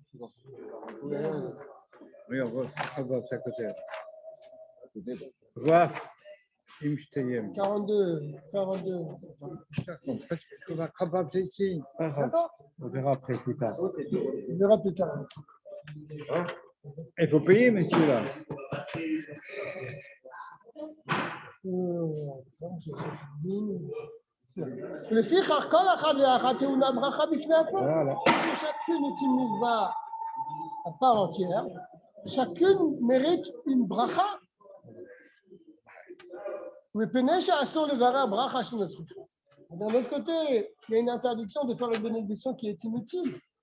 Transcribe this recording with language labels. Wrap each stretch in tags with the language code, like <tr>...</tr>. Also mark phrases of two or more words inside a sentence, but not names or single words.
<fr>Oui, on voit Chava, c'est à côté. Voilà. 42. Chava, c'est ici. D'accord? On verra après plus tard. On verra plus tard. Il faut payer, messieurs, là.</fr> <he>לפיכך כל אחד ואחת טעונה ברכה בפני עצמה.</he> <fr>Chacune est une mitzvah à part entière. Chacune mérite une bracha. D'un autre côté, il y a une interdiction de faire une bénédiction qui est inutile.</fr>